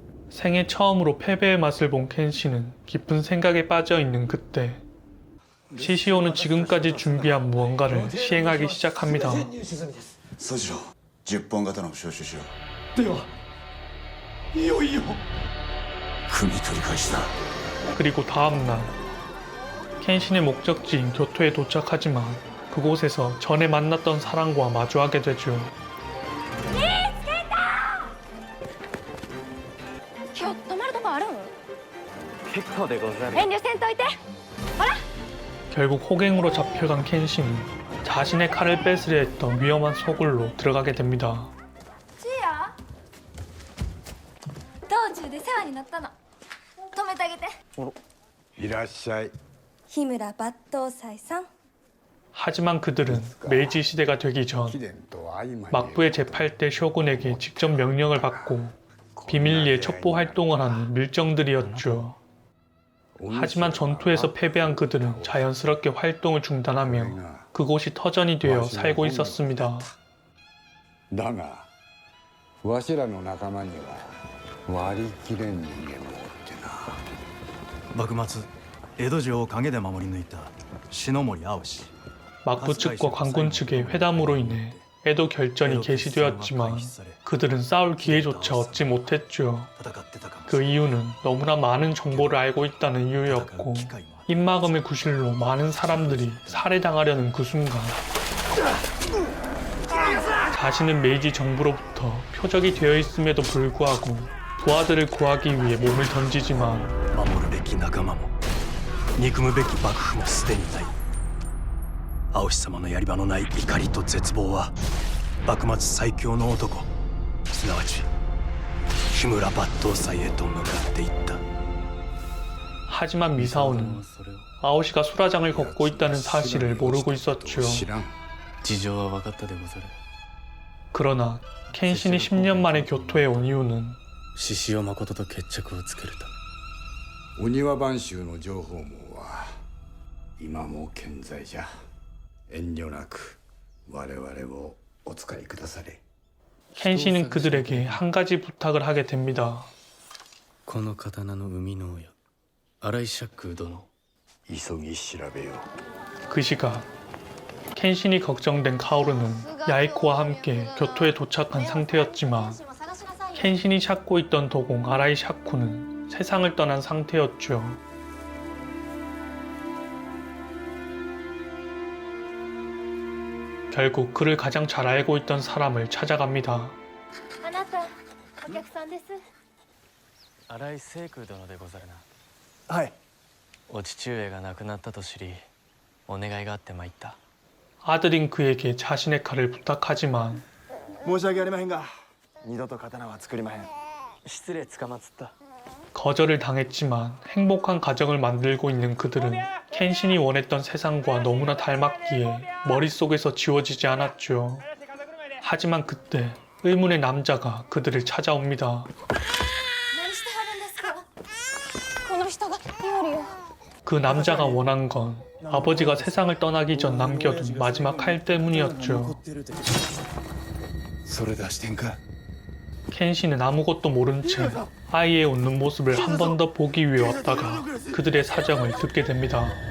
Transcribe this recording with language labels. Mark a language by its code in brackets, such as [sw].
[ko] 생애 처음으로 패배의 맛을 본 켄신은 깊은 생각에 빠져 있는 그때 시시오는 지금까지 준비한 무언가를 시행하기 시작합니다. [ja] 総次郎10本刀を招集しよではいよいよう組み取り返しだ [ko] 그리고 다음날 켄신의 목적지인 교토에 도착하지만 그곳에서 전에 만났던 사람과 마주하게 되죠. [ja] 今日泊まるとこあるん結構でござる遠慮せんといて [ko] 결국 호갱으로 잡혀간 켄신은 자신의 칼을 뺏으려 했던 위험한 소굴로 들어가게 됩니다. [ja] チア道中で世話になったの止めてあげていらっしゃい日村抜刀斎さん [ko] 하지만 그들은 메이지 시대가 되기 전 막부의 제8대 쇼군에게 직접 명령을 받고 비밀리에 첩보 활동을 하는 밀정들이었죠. 하지만 전투에서 패배한 그들은 자연스럽게 활동을 중단하며 그곳이 터전이 되어 살고 있었습니다. [ja] だがわしらの仲間には割り切れん人間もおってな幕末江戸城を陰で守り抜いた篠森青氏 [ko] 막부 측과 관군 측의 회담으로 인해 에도 결전이 개시되었지만 그들은 싸울 기회조차 얻지 못했죠. 그 이유는 너무나 많은 정보를 알고 있다는 이유였고 입막음의 구실로 많은 사람들이 살해당하려는 그 순간 자신은 메이지 정부로부터 표적이 되어 있음에도 불구하고 부하들을 구하기 위해 몸을 던지지만 [ja] 守るべき仲間も憎むべき幕府もすでにない青氏様のやり場のない怒りと絶望は幕末最強の男すなわち日村抜刀斎へと向かっていった [ko] 하지만 미사오는 아오시가 수라장을 걷고 있다는 사실을 모르고 있었죠. [ja] 知らん事情は分かったでござる [ko] 그러나 켄신이 10년 만에 교토에 온 이유는 [ja] 獅子王誠と決着をつけるためお庭番衆の情報網は今も健在じゃ遠慮なく我々をお使いくだされ [ko] 켄신은 그들에게 한 가지 부탁을 하게 됩니다. [ja] この刀の生みの親新井釈空殿急ぎ調べよう [ko] 그 시각 켄신이 걱정된 카오루는 야이코와 함께 교토에 도착한 상태였지만 켄신이 찾고 있던 도공 아라이 샤쿠는 세상을 떠난 상태였죠. 결국 그를 가장 잘 알고 있던 사람을 찾아갑니다. [ja] あなたお客さんです新井聖空殿でござるなはいお父上が亡くなったと知りお願いがあって参った [ko] 아들인 그에게 자신의 칼을 부탁하지만 [ja] 申し訳ありまへんが二度と刀は作りまへん失礼つかまつった [ko] 거절을 당했지만 행복한 가정을 만들고 있는 그들은 켄신이 원했던 세상과 너무나 닮았기에 머릿속에서 지워지지 않았죠. 하지만 그때 의문의 남자가 그들을 찾아옵니다. [ja] 何してはるんですかこの人が料理を [ko] 그 남자가 원한 건 아버지가 세상을 떠나기 전 남겨둔 마지막 칼 때문이었죠. [ja] それ出してんか [ko] 켄신은 아무것도 모른 채 아이의 웃는 모습을 한 번 더 보기 위해 왔다가 그들의 사정을 듣게 됩니다.